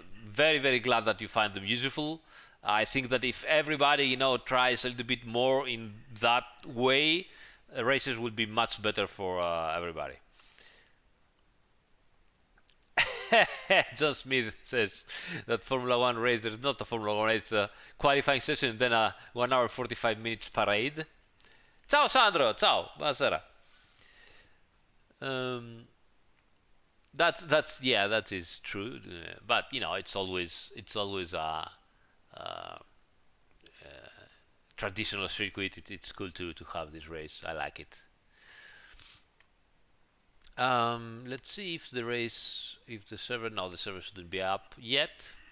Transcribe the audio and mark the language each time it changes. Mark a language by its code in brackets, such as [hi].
[en] Very glad that you find them useful. I think that if everybody tries a little bit more in that way, races would be much better for everybody. John Smith says that Formula 1 race, there's not a Formula 1 race, it's a qualifying session and then a 1 hour 45 minutes parade. [it] Ciao Sandro, ciao, buonasera. [en] That is true, but it's always a traditional circuit. It's cool to have this race. I like it. Let's see if the server, no, the server shouldn't be up yet.